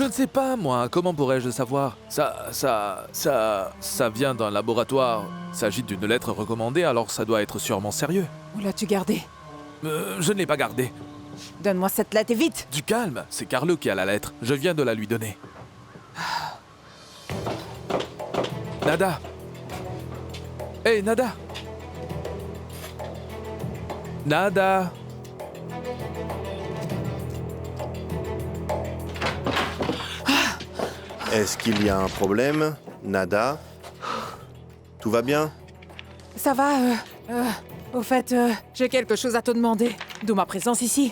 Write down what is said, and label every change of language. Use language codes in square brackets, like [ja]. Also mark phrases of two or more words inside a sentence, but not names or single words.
[fr] Je ne sais pas, moi. Comment pourrais-je savoir? Ça vient d'un laboratoire. S'agit d'une lettre recommandée, alors ça doit être sûrement sérieux. Où l'as-tu gardée? Je ne l'ai pas gardée. Donne-moi cette lettre et vite! Du calme, c'est Carlo qui a la lettre. Je viens de la lui donner. Nada! Hey, Nada! Nada! Est-ce qu'il y a un problème, Nada? Tout va bien? Ça va, au fait, j'ai quelque chose à te demander. D'où ma présence ici.